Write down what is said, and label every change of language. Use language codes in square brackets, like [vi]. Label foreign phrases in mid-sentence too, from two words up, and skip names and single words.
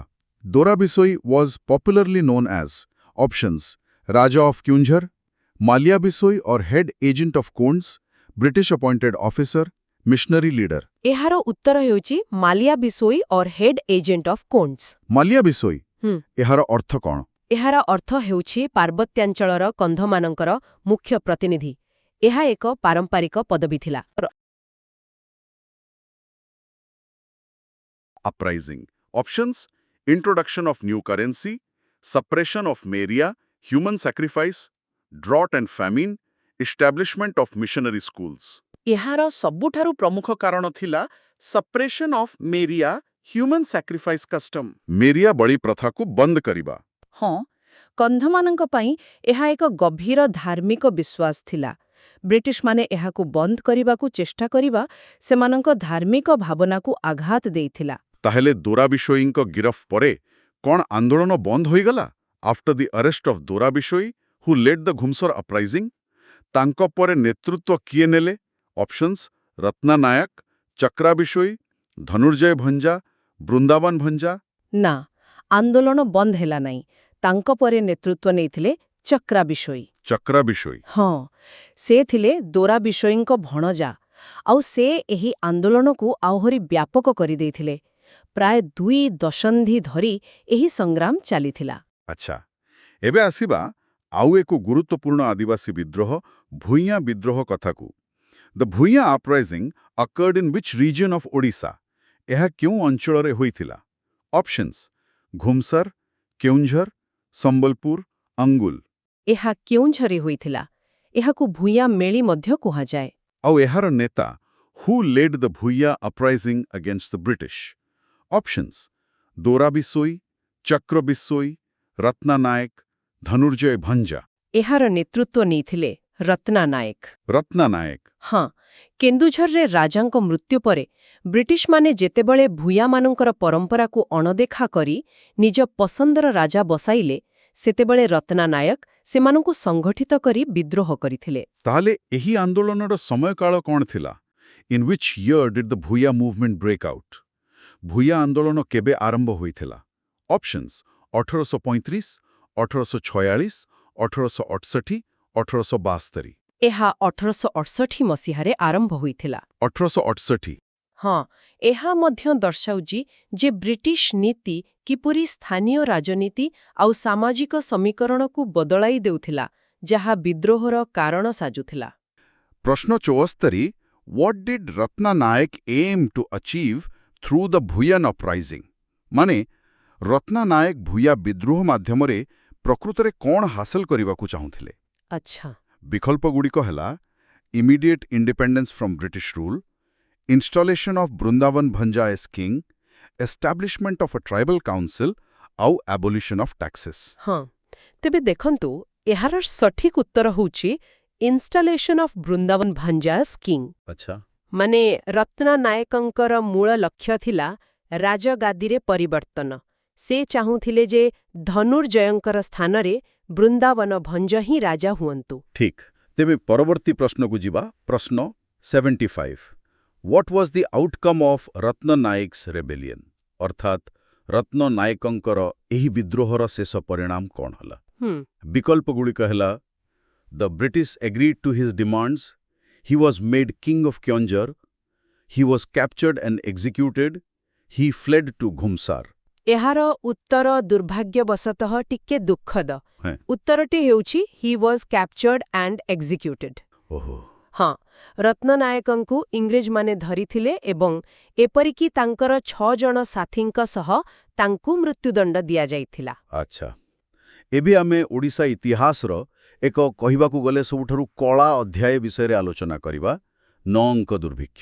[en] Dora Bishoi was popularly known as options: Raja of Keonjhar, Malia Bishoi or head agent of Konds, British appointed officer, missionary leader. [or] ଏହାର ଉତ୍ତର ହେଉଛି [en] Malia Bishoi or head agent of Konds. [or] ମାଲିଆ ବିଶୋଇ? ଏହାର ଅର୍ଥ କ'ଣ? ଏହାର ଅର୍ଥ ହେଉଛି ପାର୍ବତ୍ୟାଞ୍ଚଳର କନ୍ଧମାନଙ୍କର ମୁଖ୍ୟ ପ୍ରତିନିଧି। ଏହା ଏକ ପାରମ୍ପରିକ ପଦବୀ ଥିଲା। [en] Uprising. Options: introduction of new currency, suppression of Meria, human sacrifice, drought and famine, establishment of missionary schools. [or] ଏହାର ସବୁଠାରୁ ପ୍ରମୁଖ କାରଣ ଥିଲା [en] suppression of Meria human sacrifice custom. [or] ମେରିଆ ବଳି ପ୍ରଥାକୁ ବନ୍ଦ କରିବା। ହଁ, କନ୍ଧମାନଙ୍କ ପାଇଁ ଏହା ଏକ ଗଭୀର ଧାର୍ମିକ ବିଶ୍ୱାସ ଥିଲା। ବ୍ରିଟିଶମାନେ ଏହାକୁ ବନ୍ଦ କରିବାକୁ ଚେଷ୍ଟା କରିବା ସେମାନଙ୍କ ଧାର୍ମିକ ଭାବନାକୁ ଆଘାତ ଦେଇଥିଲା। ତାହେଲେ ଦୋରା ବିଶୋଇଙ୍କ ଗିରଫ ପରେ କ'ଣ ଆନ୍ଦୋଳନ ବନ୍ଦ ହୋଇଗଲା? [en] after the arrest of Dora Bishoy, who led the Ghumsar uprising? [or] ତାଙ୍କ ପରେ ନେତୃତ୍ୱ କିଏ ନେଲେ? ଅପସନ୍ସ ରତ୍ନା ନାୟକ, ଚକ୍ରା ବିଶୋଇ, ଧନୁର୍ଜୟ ଭଞ୍ଜା, ବୃନ୍ଦାବନ ଭଞ୍ଜା। ନା, ଆନ୍ଦୋଳନ ବନ୍ଦ ହେଲା ନାହିଁ। ତାଙ୍କ ପରେ ନେତୃତ୍ୱ ନେଇଥିଲେ ଚକ୍ରା ବିଶୋଇ। ଚକ୍ରା ବିଶୋଇ। ହଁ, ସେ ଥିଲେ ଦୋରା ବିଶୋଇଙ୍କ ଭଣଜା। ଆଉ ସେ ଏହି ଆନ୍ଦୋଳନକୁ ଆହୁରି ବ୍ୟାପକ କରିଦେଇଥିଲେ। ପ୍ରାୟ 2 ଦଶନ୍ଧି ଧରି ଏହି ସଂଗ୍ରାମ ଚାଲିଥିଲା। ଆଚ୍ଛା, ଏବେ ଆସିବା ଆଉ ଏକ ଗୁରୁତ୍ୱପୂର୍ଣ୍ଣ ଆଦିବାସୀ ବିଦ୍ରୋହ, ଭୂଇଁଆ ବିଦ୍ରୋହ କଥାକୁ। [en] The Bhuiya uprising occurred in which region of Odisha? [or] ଏହା କେଉଁ ଅଞ୍ଚଳରେ ହୋଇଥିଲା? ଅପସନ୍ସ ଘୁମସର, କେଉଁଝର, ସମ୍ବଲପୁର, ଅଙ୍ଗୁଲ। ଏହା କେଉଁଝରେ ହୋଇଥିଲା। ଏହାକୁ ଭୂଇଁଆ ମେଳି ମଧ୍ୟ କୁହାଯାଏ। ଆଉ ଏହାର ନେତା [en] who led the Bhuiya uprising against the British? [or] ଅପସନ୍ସ ଦୋରା ବିଶୋଇ, ଚକ୍ର ବିଶୋଇ, ରତ୍ନା ନାୟକ, ଧନୁର୍ଜୟ ଭଞ୍ଜା। ଏହାର ନେତୃତ୍ୱ ନେଇଥିଲେ ରତ୍ନା ନାୟକ। ରତ୍ନା ନାୟକ। ହଁ, କେନ୍ଦୁଝରରେ ରାଜାଙ୍କ ମୃତ୍ୟୁ ପରେ ବ୍ରିଟିଶମାନେ ଯେତେବେଳେ ଭୂୟାମାନଙ୍କର ପରମ୍ପରାକୁ ଅଣଦେଖା କରି ନିଜ ପସନ୍ଦର ରାଜା ବସାଇଲେ, ସେତେବେଳେ ରତ୍ନା ନାୟକ ସେମାନଙ୍କୁ ସଂଗଠିତ କରି ବିଦ୍ରୋହ କରିଥିଲେ। ତାହେଲେ ଏହି ଆନ୍ଦୋଳନର ସମୟକାଳ କ'ଣ ଥିଲା? [en] In which year did the Bhuiya movement break out? [or] ଭୂଇଆ ଆନ୍ଦୋଳନ କେବେ ଆରମ୍ଭ ହୋଇଥିଲା? ଅପସନ୍ସ 1835, 1846, 1868, 1872। ଏହା 1868 ମସିହାରେ ଆରମ୍ଭ ହୋଇଥିଲା। 1868। ହଁ, ଏହା ମଧ୍ୟ ଦର୍ଶାଉଛି ଯେ ବ୍ରିଟିଶ ନୀତି କିପରି ସ୍ଥାନୀୟ ରାଜନୀତି ଆଉ ସାମାଜିକ ସମୀକରଣକୁ ବଦଳାଇ ଦେଉଥିଲା, ଯାହା ବିଦ୍ରୋହର କାରଣ ସାଜୁଥିଲା। ପ୍ରଶ୍ନ 74, [en] what did Ratna Nayak aim to achieve through the Bhuiyan uprising? [or] ମାନେ ରତ୍ନା ନାୟକ ଭୂଇଆ ବିଦ୍ରୋହ ମାଧ୍ୟମରେ ପ୍ରକୃତରେ କ'ଣ ହାସଲ କରିବାକୁ ଚାହୁଁଥିଲେ? ଆଚ୍ଛା, ବିକଳ୍ପଗୁଡ଼ିକ ହେଲା [en] immediate independence from British rule, installation of Brindavan Bhanja as king, establishment of a tribal council, ଆଉ abolition of taxes। [or] ହଁ, ତେବେ ଦେଖନ୍ତୁ, ଏହାର ସଠିକ ଉତ୍ତର ହେଉଛି [en] installation of Brindavan Bhanja as king. [or] ଆଚ୍ଛା। ମାନେ ରତ୍ନା ନାୟକଙ୍କର ମୂଳ ଲକ୍ଷ୍ୟ ଥିଲା ରାଜଗାଦିରେ ପରିବର୍ତ୍ତନ। ସେ ଚାହୁଁଥିଲେ ଯେ ଧନୁର୍ଜୟଙ୍କର ସ୍ଥାନରେ ବୃନ୍ଦାବନ ଭଞ୍ଜ ହିଁ ରାଜା ହୁଅନ୍ତୁ। ଠିକ୍। ତେବେ ପରବର୍ତ୍ତୀ ପ୍ରଶ୍ନକୁ ଯିବା। ପ୍ରଶ୍ନ 75, [en] what was the outcome of Ratna Nayak's rebellion? [or] ଅର୍ଥାତ୍ ରତ୍ନ ନାୟକଙ୍କର ଏହି ବିଦ୍ରୋହର ଶେଷ ପରିଣାମ କ'ଣ ହେଲା? ବିକଳ୍ପଗୁଡ଼ିକ ହେଲା [en] the British agreed to his demands, he was made king of Keonjhar, he was captured and executed, he fled to Ghumsar। [or] ଏହାର ଉତ୍ତର ଦୁର୍ଭାଗ୍ୟବଶତଃ ଟିକେ ଦୁଃଖଦ। ହଁ। ଉତ୍ତରଟି ହେଉଛି [en] he was captured and executed। [or] ଓହୋ। ହଁ, ରତ୍ନନାୟକଙ୍କୁ ଇଂରେଜମାନେ ଧରିଥିଲେ ଏବଂ ଏପରିକି ତାଙ୍କର 6 ଜଣ ସାଥୀଙ୍କ ସହ ତାଙ୍କୁ ମୃତ୍ୟୁଦଣ୍ଡ ଦିଆଯାଇଥିଲା। ଆଚ୍ଛା, ଏବେ ଆମେ ଓଡ଼ିଶା ଇତିହାସର ଏକ କହିବାକୁ ଗଲେ ସବୁଠାରୁ କଳା ଅଧ୍ୟାୟ ବିଷୟରେ ଆଲୋଚନା କରିବା, ନଅଙ୍କ ଦୁର୍ଭିକ୍ଷ।